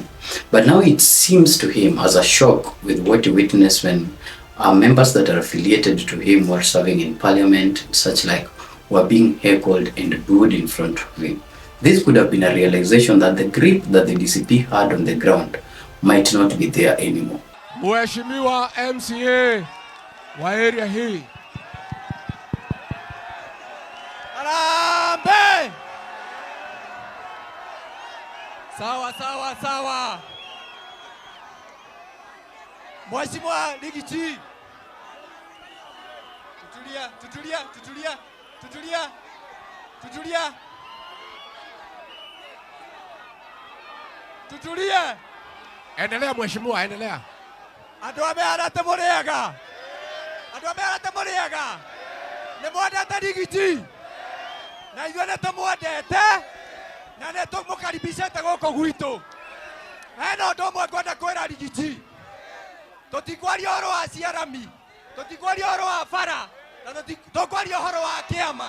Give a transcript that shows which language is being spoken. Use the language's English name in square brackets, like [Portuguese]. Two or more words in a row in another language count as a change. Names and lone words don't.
[English] But now it seems to him as a shock with what he witnessed when members that are affiliated to him were serving in parliament, such like, were being heckled and booed in front of him. This could have been a realization that the grip that the DCP had on the ground might not be there anymore. [Swahili] Mheshimiwa MCA wa area hii. Harambee! Sawa sawa sawa. Mheshimiwa Ligiti. Tutulia. Endelea mheshimiwa, endelea. [Kikuyu] Andu amearate muriaga. Ni mwendete Ligiti. Na ithuĩ nĩtũmwendete na nĩtũmũkaribicĩte gũkũ gwitũ. Hena ũndũ ũmwe ngwenda kwĩra Ligiti. Tũtikwaria ũhoro wa ciarami, tũtikwaria ũhoro wa bara, na tũtikwaria ũhoro wa kĩama.